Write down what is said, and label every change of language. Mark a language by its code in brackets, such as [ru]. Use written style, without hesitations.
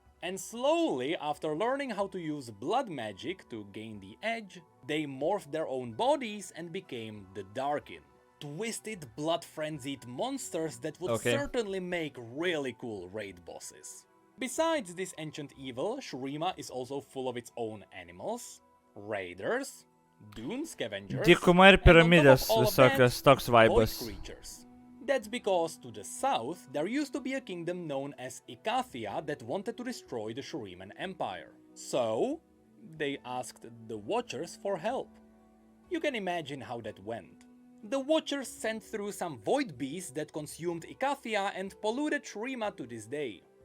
[en] And slowly, after learning how to use blood magic to gain the edge, they morphed their own bodies and became the Dargon. Twisted, blood-frenzied monsters that would certainly make really cool raid bosses. Besides this ancient evil, Shurima is also full of its own animals, raiders, dune scavengers, [lt] Dykuma ir piramidės visokios toks [en] void [lt] vibas. [en] creatures. That's because to the south, there used to be a kingdom known as Ikathia that wanted to destroy the Shuriman Empire. So, they asked the Watchers for help. You can imagine how that went. the Watchers sent through some void beasts that consumed Icathia and polluted Shurima to this day.